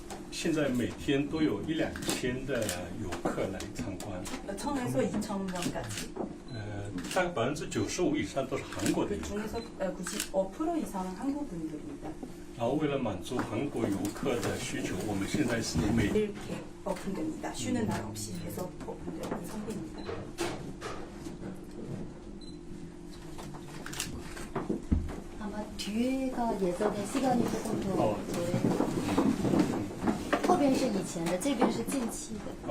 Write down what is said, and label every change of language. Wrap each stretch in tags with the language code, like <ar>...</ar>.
<zh>现在每天都有1-2千的游客来参观。</zh> <ko>1000에서 2000명까지.</ko> <zh>大概95%以上都是韩国的游</zh> <ko>그</ko> <zh>客。</zh> <ko>중에서 95% 이상은 한국 분들입니다.</ko> <zh>然后为了满足韩国游客的需求，我们现在是每</zh> <ko>이렇게 오픈됩니다. 쉬는 날 없이 계속 오픈되는 상태입니다. 아마 뒤가 예전에 시간이 조금 더</ko> <zh>后边是以前的，这边是近期的。</zh>